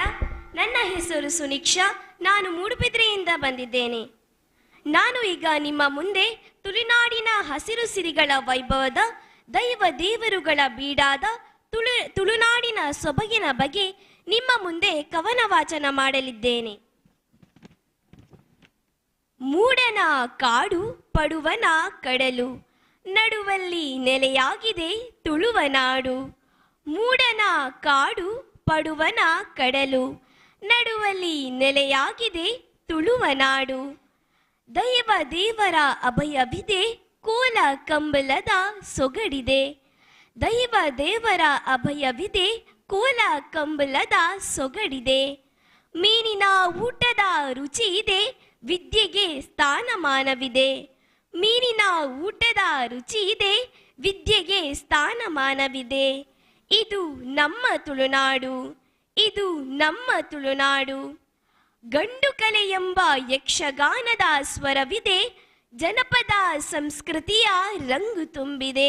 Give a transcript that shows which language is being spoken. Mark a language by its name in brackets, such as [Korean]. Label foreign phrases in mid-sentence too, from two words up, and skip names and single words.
[Kannada] ನನ್ನ ಹೆಸರು ಸುನೀಕ್ಷಾ. ನಾನು ಮೂಡುಬಿದ್ರೆಯಿಂದ ಬಂದಿದ್ದೇನೆ. ನಾನು ಈಗ ನಿಮ್ಮ ಮುಂದೆ ತುಳುನಾಡಿನ ಹಸಿರು ಸಿರಿಗಳ ವೈಭವದ ದೈವ ದೇವರುಗಳ ಬೀಡಾದ ತುಳುನಾಡಿನ ಸೊಬಗಿನ ಬಗ್ಗೆ ನಿಮ್ಮ ಮುಂದೆ ಕವನ ವಾಚನ ಮಾಡಲಿದ್ದೇನೆ. ಮೂಡನ ಕಾಡು ಪಡುವನ ಕಡಲು, ನಡುವಲ್ಲಿ ನೆಲೆಯಾಗಿದೆ ತುಳುವ ನಾಡು. ಮೂಡನ ಕಾಡು ಪಡುವನ ಕಡಲು, ನಡುವಲ್ಲಿ ನೆಲೆಯಾಗಿದೆ ತುಳುವ ನಾಡು. ದೈವ ದೇವರ ಅಭಯವಿದೆ, ಕೋಲ ಕಂಬಲದ ಸೊಗಡಿದೆ. ದೈವ ದೇವರ ಅಭಯವಿದೆ, ಕೋಲ ಕಂಬಲದ ಸೊಗಡಿದೆ. ಮೀನಿನ ಊಟದ ರುಚಿ ಇದೆ, ವಿದ್ಯೆಗೆ ಸ್ಥಾನಮಾನವಿದೆ. ಮೀನಿನ ಊಟದ ರುಚಿ ಇದೆ, ವಿದ್ಯೆಗೆ ಸ್ಥಾನಮಾನವಿದೆ. ಇದು ನಮ್ಮ ತುಳುನಾಡು, ಇದು ನಮ್ಮ ತುಳುನಾಡು. ಗಂಡು ಕಲೆ ಎಂಬ ಯಕ್ಷಗಾನದ ಸ್ವರವಿದೆ, ಜನಪದ ಸಂಸ್ಕೃತಿಯ ರಂಗು ತುಂಬಿದೆ.